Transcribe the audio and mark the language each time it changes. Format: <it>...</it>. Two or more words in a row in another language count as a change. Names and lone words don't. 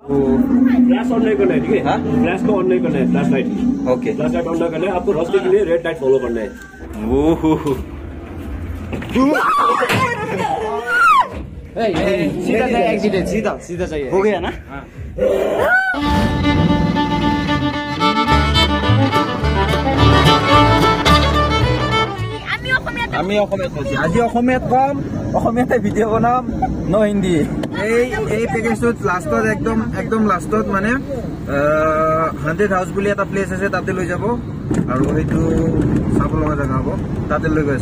<en>flash on</en> <hi>नहीं करना है, ठीक है? हाँ, फ्लैश को ऑन नहीं करना है,</hi> <en>flash light.</en> <hi>ओके,</hi> <en>flash light on</en> <hi>नहीं करना है, आपको रास्ते के लिए</hi> <en>red light follow</en> <hi>करना है। सीधा जाए, एक्सीडेंट सीधा सीधा चाहिए। हो गया ना? हाँ।</hi> <as>আমি অসমীয়াত কৈছি, আজি অসমীয়াত কম, অসমীয়াতে ভিডিঅ' বনাম, ন হিন্দী। এই পেকেজটোত লাষ্টত একদম লাষ্টত মানে 100 হাউচ বুলি এটা প্লেচ আছে, তাতে লৈ যাব আৰু সেইটো চাব লগা জেগা হ'ব, তাতে লৈ গৈ আছো।</as>